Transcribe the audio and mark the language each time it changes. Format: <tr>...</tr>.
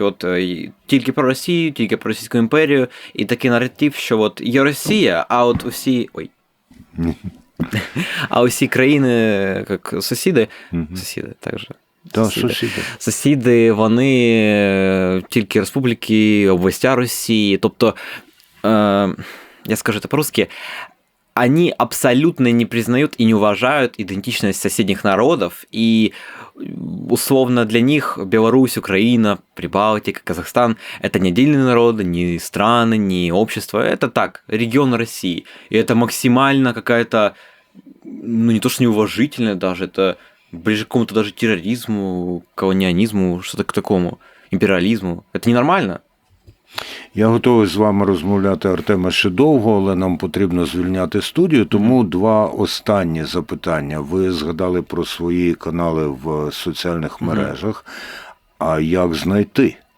<uk>От тільки про Росію, тільки про Російську імперію, і такий наратив, що от є Росія, а от усі... А усі країни, як сусіди, так же. Сусіди, вони тільки республіки, областя Росії. Тобто, я скажу це по-русски,</uk> <ru>они абсолютно не признают и не уважают идентичность соседних народов, и условно для них Беларусь, Украина, Прибалтика, Казахстан – это не отдельные народы, не страны, не общество, это так, регион России. И это максимально какая-то, не то что неуважительная даже, это ближе к какому-то даже терроризму, колониализму, что-то к такому, империализму. Это ненормально.</ru> <uk>Я готовий з вами розмовляти, Артеме, ще довго, але нам потрібно звільняти студію, тому два останні запитання. Ви згадали про свої канали в соціальних мережах, а як знайти?</uk>